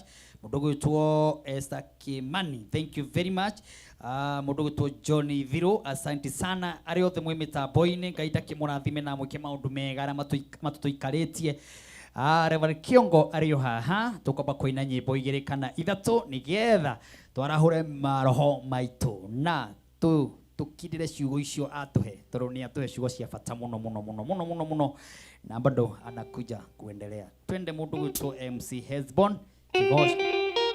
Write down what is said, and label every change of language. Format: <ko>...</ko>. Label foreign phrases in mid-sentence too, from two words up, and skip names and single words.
<ki>Mundu gwitwo Esther Kimani,</ki> <en>thank you very much.</en> <ki>Mundu gwitwo Johnny Viro,</ki> <sw>asante sana.</sw> <ki>Ari othe mwe mitambo-ini ngaita kimurathime na mwike maundu mega ara matuikaritie. Reverend Kiongo ariyo haha tukoba kuina nyimbo igiri kana ithatu nigetha twarahure maroho maitu na tukidire ciugo icio atuhe tondu ni atuhe ciugo cia bata muno na</ki> <sw>bado anakuja kuendelea.</sw> <ki>Twende mundu gwitwo MC Hezbon Kigosh.</ki>